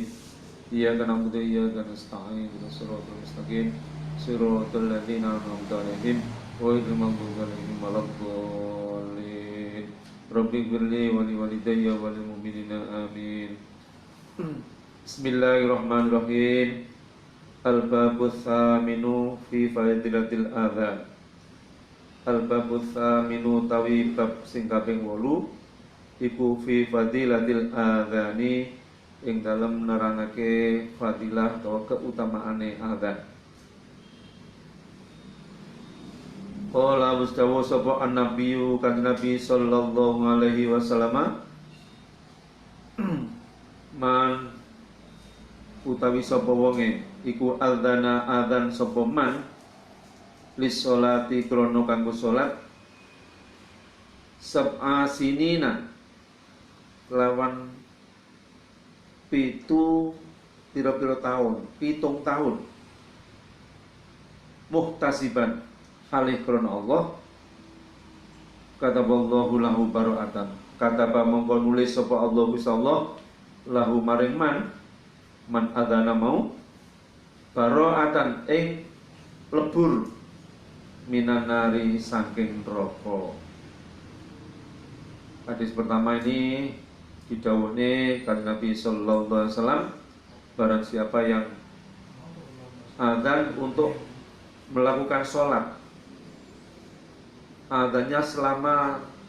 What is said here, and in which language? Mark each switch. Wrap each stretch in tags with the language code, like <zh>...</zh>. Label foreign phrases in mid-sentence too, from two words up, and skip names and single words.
<ar>إِيَّاكَ نَعْبُدُ وَإِيَّاكَ نَسْتَعِينُ اهْدِنَا الصِّرَاطَ الْمُسْتَقِيمَ صِرَاطَ الَّذِينَ أَنْعَمْتَ عَلَيْهِمْ غَيْرِ الْمَغْضُوبِ عَلَيْهِمْ وَلَا الضَّالِّينَ. رب اغفر لي ولوالدي وللمؤمنين آمين. Bismillahirrahmanirrahim. الباب الثامن في فضيلة الأذان. الباب الثامن</ar> <jv>tawi bab sing kaping 8 iku</jv> <ar>في فضيلة الأذان</ar> <jv>ing dalam nerangake fadilah atau keutamaane adzan.</jv> <ar>قال مستوى</ar> <jv>sapa an-nabiyyu kan Nabi</jv> <ar>صلى الله عليه وسلم</ar> <jv>man utawi sapa wonge iku adzana adzan sapa man</jv> <ar>للصلاة</ar> <jv>krana kanggo salat</jv> <ar>سبع سنين</ar> <jv>lawan pira-pira tahun, 7 tahun muhtasiban halih krana Allah</jv> <ar>كتب الله له براءة كتب</ar> <jv>mongko nulis sapa Allah Gusti Allah lahu maring man adzana mau bara'atan ing lebur</jv> <ar>من النار</ar> <jv>saking neraka.</jv> <id>Hadis pertama ini</id> <jv>didhawuhne kanjeng Nabi</jv> <ar>صلى الله عليه وسلم,</ar> <id>barang siapa yang adzan untuk melakukan sholat, adzannya selama</id>